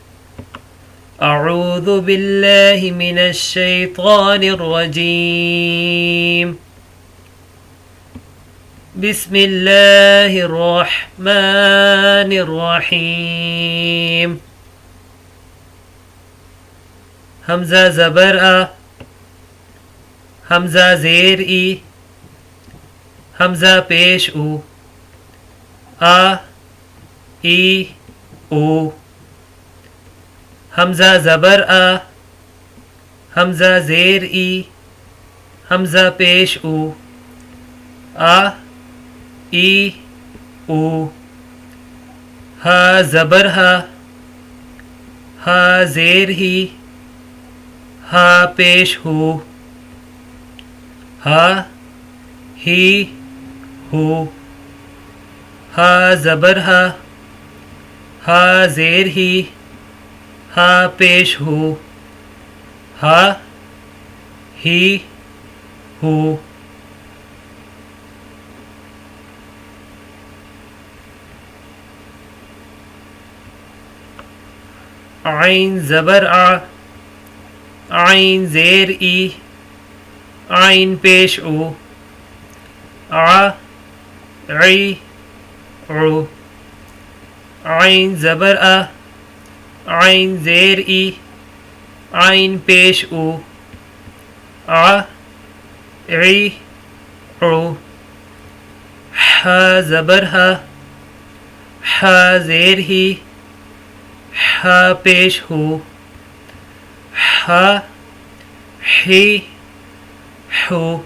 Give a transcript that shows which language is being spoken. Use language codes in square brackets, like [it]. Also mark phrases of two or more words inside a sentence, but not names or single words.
[ar] اعوذ باللہ من الشیطان الرجیم، بسم اللہ الرحمن الرحیم۔ [ur] حمزہ زبر آ، حمزہ زیر ای، حمزہ پیش او، آ ای او۔ حمزہ زبر آ، حمزہ زیر ای، حمزہ پیش او، آ ای او۔ ہا زبر ہا، ہا زیر ہی، ہا پیش ہو، ہا ہی ہو۔ ہا زبر ہا، ہا زیر ہی، ہا پیش ہو، ہا ہی ہو۔ عین زبر آ، عین زیر ای، عین پیش او، آ عی عو۔ عین زبر آ، عین زیر ای، عین پیش او، آ عی عو۔ ہا زبر ہا، ہا زیر ہی، ہا پیش ہو، ہا ہی ہو۔